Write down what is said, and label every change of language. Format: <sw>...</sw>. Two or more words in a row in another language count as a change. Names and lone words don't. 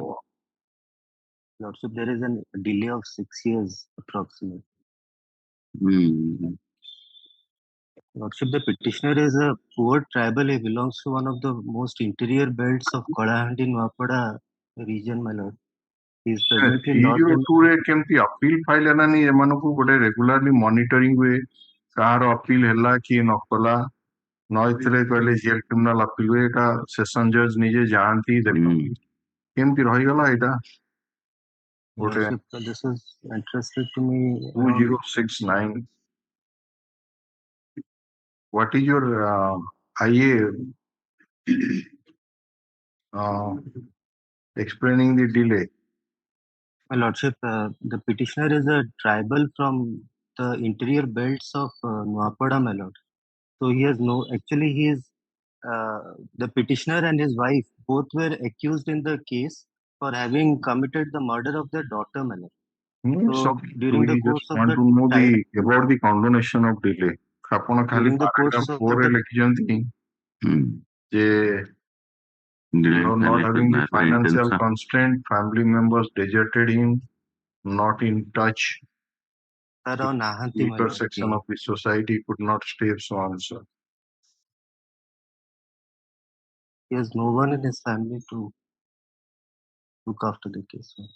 <en>Lordship, there is a delay of 6 years approximately. Lordship, the petitioner is a poor tribal. He belongs to one of the most interior belts of Kalahandi Nuapada region, my lord. He is presently lodged in...</en> <or>କେମିତି</or> <en>appeal file</en> <or>ହେଲାନି ଏମାନଙ୍କୁ ଗୋଟେ</or> <en>regularly monitoring</en> <or>ହୁଏ କାହାର appeal ହେଲା କିଏ ନ କଲା ନ ହେଇଥିଲେ କହିଲେ</or> <en>jail criminal appeal</en> <or>ହୁଏ ଏଟା</or> <en>session judge</en> <or>ନିଜେ ଯାଆନ୍ତି ଦେଖନ୍ତି କେମିତି ରହିଗଲା ଏଇଟା ଗୋଟେ</or> <en>Lordship, this is interested to me. 2069. What is your IA explaining the delay? My lordship, the petitioner is a tribal from the interior belts of Nuapada, my lord. So he has actually he is, the petitioner and his wife both were accused in the case for having committed the murder of their daughter, my lord. So during the course of want to know about the condonation of delay.</en> <or>ଆପଣ ଖାଲି</or> <en>paragraph 4</en> <or>ରେ ଲେଖିଛନ୍ତି ଯେ</or> <en>not having the financial constraint, family members deserted him, not in touch. Weaker section of the society could not stay so answer. He has no one in his family to look after the case.</en>